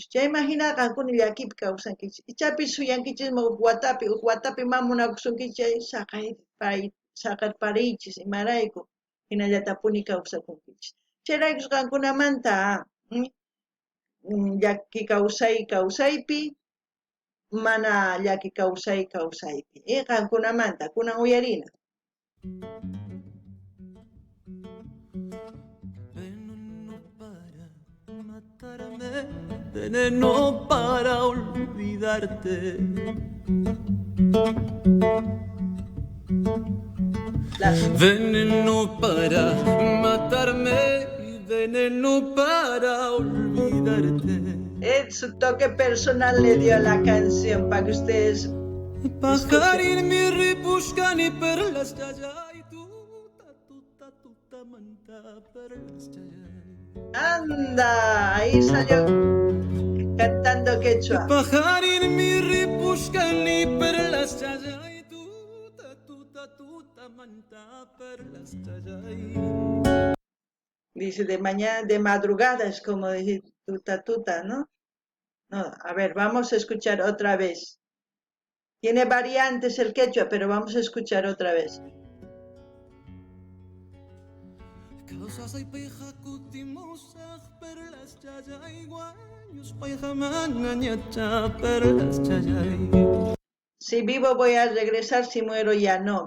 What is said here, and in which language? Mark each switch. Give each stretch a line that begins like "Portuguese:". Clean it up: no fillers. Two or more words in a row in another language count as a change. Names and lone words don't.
Quechua: Chayman hina qankuna llakipi kawsankichis. Ichapis suyankichismi uq watapi mana munakusunkichis chay saqarpariychis imarayku, hinallatapuni kawsakunkichis. Chayraykus qankunamanta llaki kawsaypi, mana llaki kawsaypi. Qankunamanta, kunan uyarina.
Spanish: Veneno para matarme, veneno para olvidarte. Veneno para matarme y veneno para olvidarte. Su toque personal le dio a la canción para que ustedes
Quechua: Pajarin mi ripushkani perlas chayay, tuta manta perlas chayay.
Spanish: anda, ahí salió cantando quechua.
Quechua: Pajarin mi ripushkani perlas chayay, tuta manta perlas chayay.
Spanish: Dice de mañana, de madrugada, es como decir tuta, ¿no? No, a ver, vamos a escuchar otra vez. Tiene variantes el quechua, pero vamos a escuchar otra vez. Si vivo voy a regresar, si muero ya no.